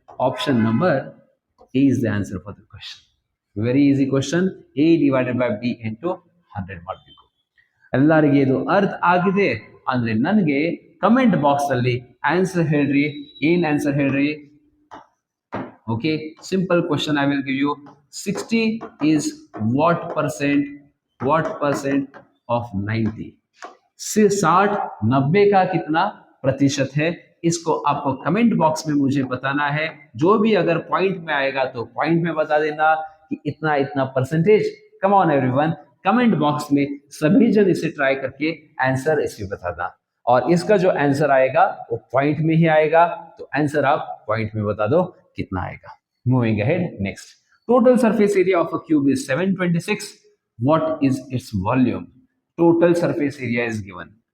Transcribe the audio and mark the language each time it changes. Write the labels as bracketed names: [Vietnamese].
[English] Option number A is the answer for the question. Very easy question. A divided by B into 100 [Kannada] ಮಾಡಬೇಕು. ಎಲ್ಲರಿಗೆ ಇದು ಅರ್ಥ ಆಗಿದೆ ಅಂದ್ರೆ ನನಗೆ ಕಮೆಂಟ್ ಬಾಕ್ಸ್ ಅಲ್ಲಿ ಆನ್ಸರ್ ಹೇಳ್ರಿ. ಏನ್ ಆನ್ಸರ್ ಹೇಳ್ರಿ? [English] Okay, simple question I will give you. 60 is what percent of 90? [Hindi] 60 90 का कितना प्रतिशत है? इसको आपको कमेंट बॉक्स में मुझे बताना है. जो भी अगर पॉइंट में आएगा तो पॉइंट में बता देना कि इतना इतना percentage. [English] come on everyone, [Hindi] comment box में सभी जन इसे ट्राई करके आंसर इसे बताना. और इसका जो आंसर आएगा वो पॉइंट में ही आएगा. तो आंसर आप पॉइंट में बता दो कितना आएगा. [English] Moving ahead, next. Total surface area of a cube is 726. What is its volume? Total surface area is given.